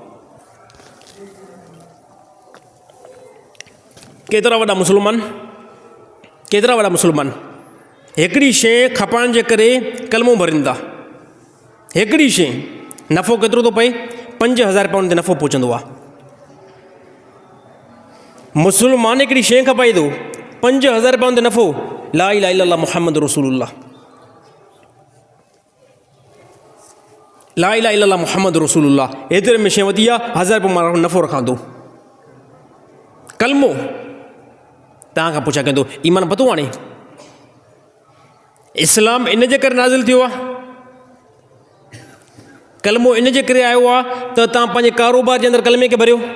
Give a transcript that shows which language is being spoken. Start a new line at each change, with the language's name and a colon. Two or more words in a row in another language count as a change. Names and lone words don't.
Sindhi: केतिरा वॾा मुस्लमान, केतिरा वॾा मुस्लमान हिकिड़ी शइ खपाइण जे करे कलमो भरनि था। हिकिड़ी शइ नफ़ो केतिरो थो पए? 5000 रुपया ते नफ़ो पहुचंदो आहे। मुस्लमान हिकिड़ी शइ खपाए थो, 5000 रुपया ते नफ़ो,
Arabic: لا إله إلا الله محمد رسول الله, لا إله إلا الله محمد رسول الله,
Sindhi: एतिरे में शइ वधी आहे, 1000 रुपया मां नफ़ो रखां थो। कलमो तव्हां खां पुछा कंदो ईमान पतो हाणे इस्लाम इन जे करे नाज़िल थियो आहे, कलमो इन जे करे आयो आहे त तव्हां पंहिंजे कारोबार जे अंदरि कलमे खे भरियो।